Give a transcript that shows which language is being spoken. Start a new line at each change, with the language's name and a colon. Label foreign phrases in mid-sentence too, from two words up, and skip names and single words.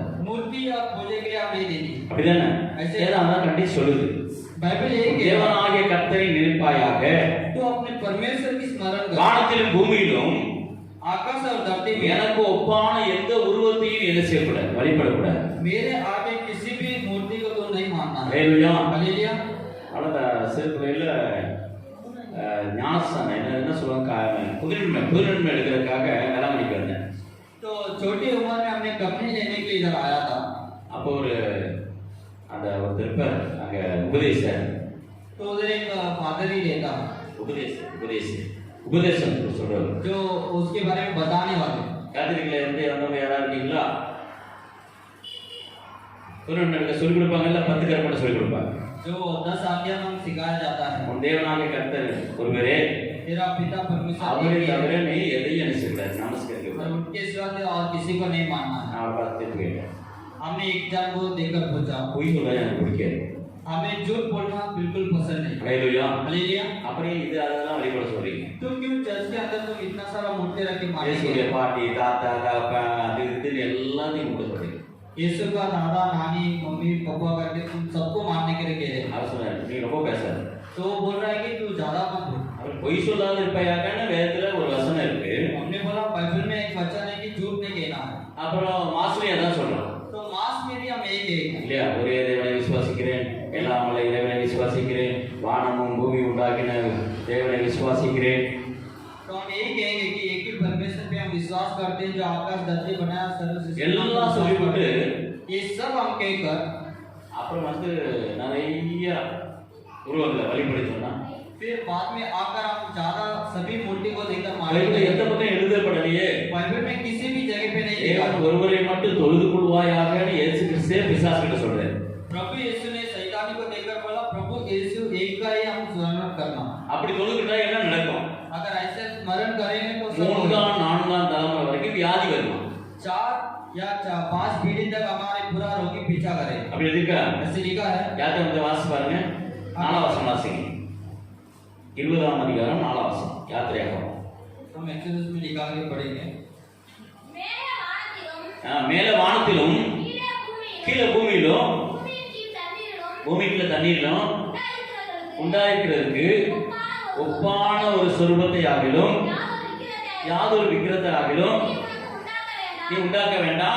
Hindi: मूर्ति और पूजे के लिए आप नहीं देनी।
Tamil: அப்படிதானே? ஏதாவது கண்டிச்சு சொல்லுது,
Hindi: बाइबल ये कहता है,
Tamil: தேவனாகிய கர்த்தரை நினைப்பாயாக,
Hindi: तो अपने परमेश्वर की स्मरण कर,
Tamil: வானத்திலும் பூமியிலும்
Hindi: आकाश और धरती में
Tamil: எனக்கு ஒப்பான எந்த உருவத்தையும் என்ன செய்யக்கூடாது, வழிபடக்கூடாது.
Hindi: मेरे आगे किसी भी मूर्ति को तो नहीं मानना है।
Tamil: ஹல்லேலூயா.
Hindi: हालेलुया।
Tamil: அவ்வளோ சிறு பிள்ளையில ஞானஸ்தானம் என்ன சொல்லுவாங்க, புதுநன்மை எடுக்கிறதுக்காக வேளாங்கண்ணிக்கு வந்தேன்.
Hindi: तो छोटी उम्र में हमने कंपनी लेने के लिए इधर आया था।
Tamil: அப்போ அந்த ஒரு திருப்பர் அங்கே உபதேசம்
Hindi: तो उधर एक फादर ही रहता,
Tamil: உபதேசம் சொல்றாரு,
Hindi: जो उसके बारे में बताने वाले।
Tamil: கேத்தலிக்ல இருந்து வந்தவங்க யாராவது இருக்கீங்களா? புதுநன்மை சொல்லிக் கொடுப்பாங்கல்ல, 10 கற்பனை சொல்லிக் கொடுப்பாங்க.
Hindi: जो 10 आज्ञा हम सिखाया जाता है।
Tamil: உன் தேவனாகிய கர்த்தர் ஒருவரே,
Hindi: तेरा पिता परमेश्वर
Tamil: அவரை
Hindi: एक ही है,
Tamil: தவிர நீ எதையும் என்ன செய்யக்கூடாது, நமஸ்கரிக்க
Hindi: और
Tamil: கூடாது.
Hindi: उनके सिवा और किसी को नहीं मानना है।
Tamil: நான் அவரை பார்த்து திருப்பி கேட்டேன்,
Hindi: हमने एक जन को देखकर पूछा,
Tamil: பொய் சொல்ல எனக்கு பிடிக்காது.
Hindi: हमें झूठ बोलना बिल्कुल पसंद नहीं।
Tamil: ஹல்லேலூயா.
Hindi: हालेलुया।
Tamil: அப்படியே இது அதெல்லாம் வழிபட சொல்றீங்க.
Hindi: तो क्यों चर्च के अंदर तुम इतना सारा मूर्ति रख के
Tamil: இயேசுடைய
Hindi: मानेंगे?
Tamil: பாட்டி தாத்தா தாப்பன் அது இதுன்னு எல்லாத்தையும் கும்பிட சொல்றீங்க.
Hindi: यीशु का दादा नानी मम्मी पापा करके तुम सबको मानने के लिए कह रहे हैं।
Tamil: அவர் சொன்னார், நீ ரொம்ப பேசாத.
Hindi: तो वो बोल रहा है कि तू ज्यादा मत बोल।
Tamil: அவர் பொய் சொல்லாத இருப்பையாகன்னு வேதத்துல ஒரு வசனம் இருக்கு.
Hindi: हमने बोला बाइबल में एक वचन है कि झूठ नहीं कहना है।
Tamil: அப்புறம் மாஸ்டர் அதான் சொல்றோம்
Hindi: तो मास में भी हम यही कहेंगे,
Tamil: இல்லையா? ஒரே தேவனை விசுவாசிக்கிறேன், எல்லாம் வல்ல இறைவனை விசுவாசிக்கிறேன், வானமும் பூமி உண்டாக்கின தேவனை விசுவாசிக்கிறேன்.
Hindi: तो हम यही कहेंगे कि एक ही परमेश्वर पे हम विश्वास करते हैं जो आकाश धरती बनाया सर्वश्रेष्ठ।
Tamil: எல்லாம் சொல்லிவிட்டு
Hindi: ये सब हम कहकर
Tamil: அப்புறம் நிறைய உருவங்களை வழிபடுத்தோம்னா
Hindi: फिर बाद में आकर हम ज्यादा सभी मूर्ति को देखकर
Tamil: பைபிள்ல
Hindi: मानेंगे।
Tamil: எந்த பக்கம் எழுதப்படலையே,
Hindi: बाइबल में किसी भी जगह पे नहीं लिखा।
Tamil: தேவன் ஒருவரை மட்டும் தொழுது கொள்வாயாகன்னு இயேசு கிறிஸ்தே பிசாசுகிட்ட சொல்றாரு.
Hindi: प्रभु यीशु ने शैतानी को देखकर बोला, प्रभु यीशु एक का ही हम स्मरण करना।
Tamil: அப்படி தொழுதுட்டா என்ன நடக்கும்?
Hindi: अगर ऐसे स्मरण करेंगे तो सब होगा।
Tamil: மூன்றாம் நான்காம் தலைமுறை வரைக்கும் வியாதி வருமா?
Hindi: 4 या 5 पीढ़ी तक हमारे पूरा रोगी पीछा करे।
Tamil: அப்படி இருக்கா?
Hindi: ऐसे लिखा है।
Tamil: யாத்திரை வாசி பாருங்க, 4ஆம் வசனம் வாசிங்க. 20ஆம் அதிகாரம் 4ஆம் வசனம் யாத்திரையாகமம்.
Hindi: हम एक्सोडस में निकाल के पढ़ेंगे।
Tamil: மேல வானத்திலும் கீழே பூமியிலும் பூமிக்குள்ள தண்ணீரிலும் உண்டாயிருக்கிறதுக்கு ஒப்பான ஒரு சொரூபத்தை ஆகிலும் யாதொரு விக்கிரத்தை ஆகிலும் நீ உண்டாக்க வேண்டாம்.